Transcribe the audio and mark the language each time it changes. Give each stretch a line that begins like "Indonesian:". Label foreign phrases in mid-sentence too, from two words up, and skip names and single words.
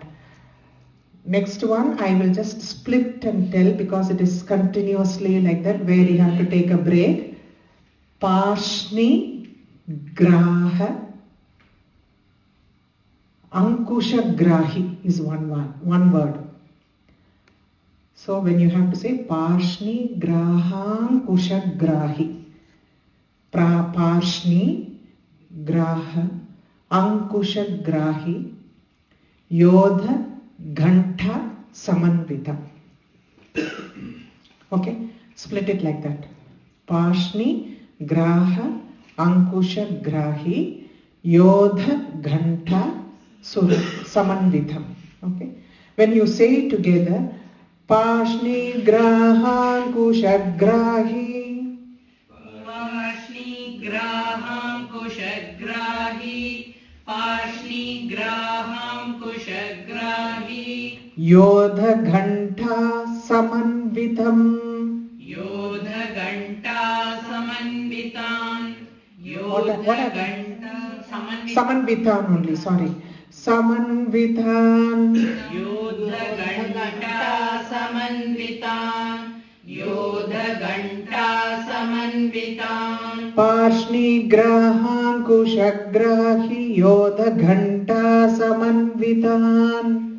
English: Next one I will just split and tell because it is continuously like that where you have to take a break.
Sanskrit: पार्ष्णि ग्राह अङ्कुश ग्राही
English: is one word. So when you have to say
Sanskrit: पार्ष्णि ग्राह अङ्कुश ग्राही. पार्ष्णि ग्राह अङ्कुश ग्राही योध घण्टा समन्विता.
English: Okay, split it like that.
Sanskrit: पार्ष्णि ग्राह अङ्कुश ग्राही योध घण्टा समन्वितम्.
English: Okay, when you say it together,
Sanskrit: पार्ष्णि ग्राह अङ्कुश ग्राही ग्राहम् कुशग्राही पार्ष्णि ग्राहम् कुशग्राही योध घण्टा समन्वितम्. योध घण्टा समन्वितम् योध घण्टा
English: Samanvitam only, sorry.
Sanskrit: Samanvitam. योध घण्टा समन्वितम् योध घण्टा समन्वितम् पार्ष्णि ग्राहम् कुशग्राही योध घण्टा समन्वितम्.